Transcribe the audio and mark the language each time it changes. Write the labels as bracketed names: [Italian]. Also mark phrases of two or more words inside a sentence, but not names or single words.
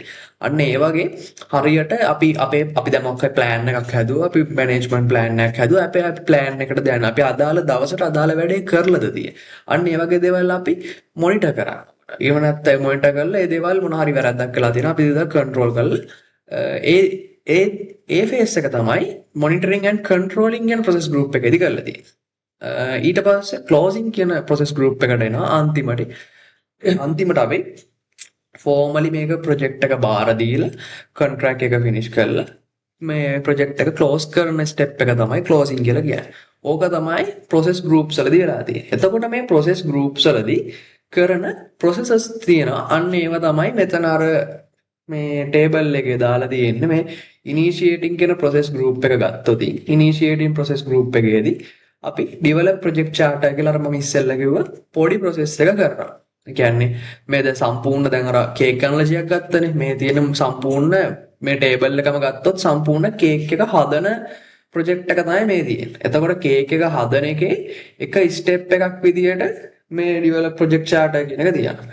[Sinhala] අන්න ඒ වගේ හරියට අපි දැන් මොකක් plan එකක් හැදුවා, අපි [English] management plan [Sinhala] එකක් හැදුවා. අපි plan එකට දැන් අපි අදාළ දවසට අදාළ වැඩේ කරලාද තියෙන්නේ. අන්න ඒ වගේ දේවල් අපි monitor කරනවා. එහෙම නැත්නම් monitor කරලා ඒ දේවල් මොන හරි වැරද්දක් කළා තියෙනවා අපි ඒක control කරලා ඒ phase එක තමයි [English] monitoring and controlling [Sinhala] කියන [English] process group [Sinhala] එකේදී කරලා තියෙන්නේ. ඊට පස්සේ closing කියන [English] process group [Sinhala] එකට එනවා අන්තිමට අපි formally මේක project එක බාර දීලා contract එක finish කරලා මේ project එක close කරන step එක තමයි closing කියලා කියන්නේ. ඕක තමයි [English] process groups [Sinhala] වලදී වෙලා තියෙන්නේ. එතකොට මේ [English] process groups [Sinhala] වලදී කරන processes තියෙනවා. අන්න ඒවා තමයි මෙතන අර මේ table එකේ දාලා තියෙන්නේ. මේ initiating කියන [English] process group [Sinhala] එක ගත්තොත් [English] initiating process group [Sinhala] එකේදී අපි [English] develop project charter [Sinhala] කියලා අර මම ඉස්සෙල්ලා කිව්වා පොඩි process එක කරනවා. කියන්නේ මේ දැන් සම්පූර්ණ දැන් අර කේක් ඇනලොජියක් ගත්තනේ මේ තියෙන සම්පූර්ණ මේ ටේබල් එකම ගත්තොත් සම්පූර්ණ කේක් එක හදන ප්‍රොජෙක්ට් එක තමයි මේ තියෙන්නේ. එතකොට කේක් එක හදන එකේ එක ස්ටෙප් එකක් විදියට මේ [English] develop project charter [Sinhala] කියන එක තියෙනවා.